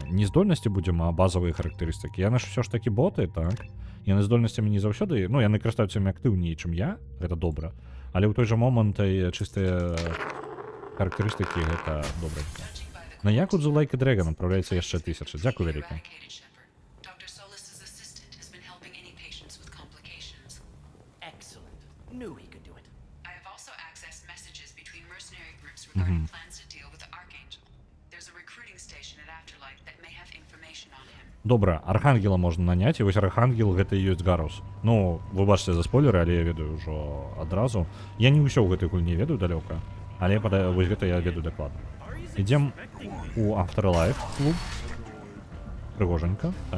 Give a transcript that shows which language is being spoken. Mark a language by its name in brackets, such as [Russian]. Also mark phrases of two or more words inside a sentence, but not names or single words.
[Belarusian] Не здольнасці будзем, а базавыя характарыстыкі. Яны ж ўсё ж такі боты, так? Яны здольнасцямі не заўсёды, ну, яны карыстаюцца актыўней, чым я. Гэта добра. Але ў той жа момант чыстыя характарыстыкі гэта добра. На Якудзу Like a Dragon направляецца яшчэ 1000. Дзякуй вялікі. [English] Dr. Solis's assistant has been helping any patients with complications. Excellent. Knew he could do it. I have also accessed messages between mercenary groups regarding plans to deal with the Archangel. There's a recruiting station at Afterlight that may have information on him. [Belarusian] Добра, Архангела можна наняць, і вось Архангел гэта і ёсць Гарус. Ну, вы бачыце за спойлеры, але я ведаю ўжо адразу. Я не ўсё ў гэтай гульні ведаю далёка, але вось гэта я ведаю дакладна. Ідзем у Afterlife клуб. Прыгоженька, так.